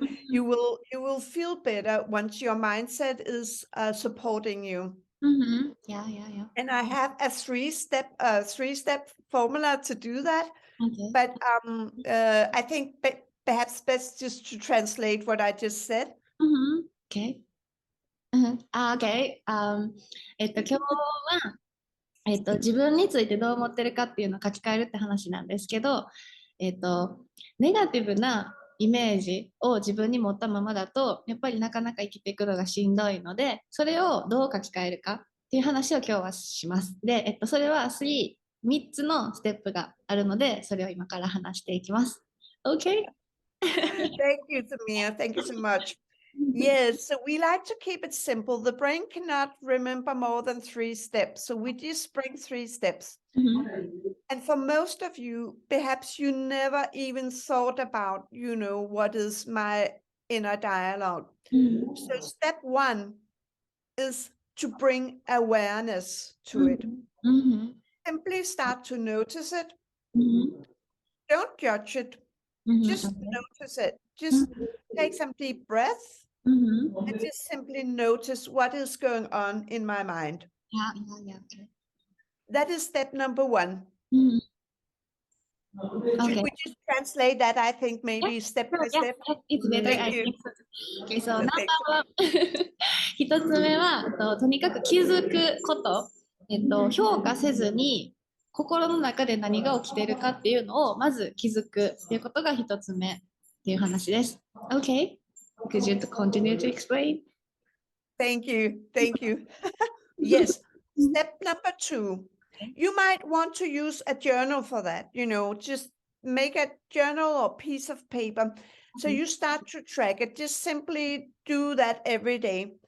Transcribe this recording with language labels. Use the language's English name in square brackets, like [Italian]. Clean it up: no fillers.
[English] You will feel better once your mindset is supporting you. Yeah. And I have a three-step formula to do that. Okay. But I think perhaps best just to translate what I just said. Okay. Okay. [Japanese] 今日は、自分についてどう思ってるかっていうのを書き換えるって話なんですけど、ネガティブなイメージを自分に持ったままだとやっぱりなかなか生きていくのがしんどいので、それをどう書き換えるかっていう話を今日はします。で、それは3つのステップがあるので、それを今から話していきます。 [English] Okay? Thank you, Sumire. Thank you so much. Yes, so we like to keep it simple. The brain cannot remember more than 3 steps, so we just bring 3 steps. And for most of you, perhaps you never even thought about, what is my inner dialogue. So step 1 is to bring awareness to it. Simply start to notice it. Don't judge it. Just notice it. Just take some deep breaths and just simply notice what is going on in my mind. Yeah. Okay. That is step number 1. Okay. Should we just translate that, I think, maybe step by step? It's better. Thank you. Okay, so number 1 [Japanese] 一つ目はとにかく気づくこと、評価せずに心の中で何が起きているかっていうのをまず気づくっていうことが一つ目っていう話です。 [English] Okay, could you continue to explain? Thank you. Yes, step number 2. You might want to use a journal for that, just make a journal or piece of paper. So you start to track it. Just simply do that every day.